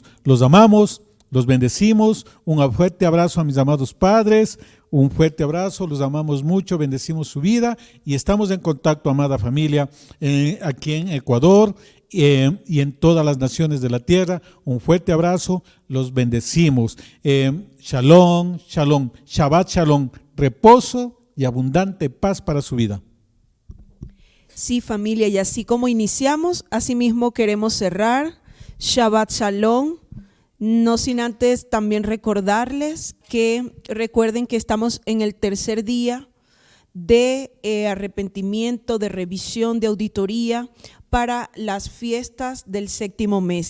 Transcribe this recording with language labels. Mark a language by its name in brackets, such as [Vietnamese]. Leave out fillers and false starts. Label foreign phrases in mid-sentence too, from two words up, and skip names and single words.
[Spanish] Los amamos, los bendecimos. Un fuerte abrazo a mis amados padres. Un fuerte abrazo, los amamos mucho, bendecimos su vida y estamos en contacto, amada familia, aquí en Ecuador y en todas las naciones de la tierra. Un fuerte abrazo, los bendecimos. [Hebrew] שלום, שלום, שבת שלום, [Spanish] reposo y abundante paz para su vida. Sí, familia, y así como iniciamos, así mismo queremos cerrar. [Hebrew] שבת שלום. [Spanish] No sin antes también recordarles que recuerden que estamos en el tercer día de arrepentimiento, de revisión, de auditoría para las fiestas del séptimo mes.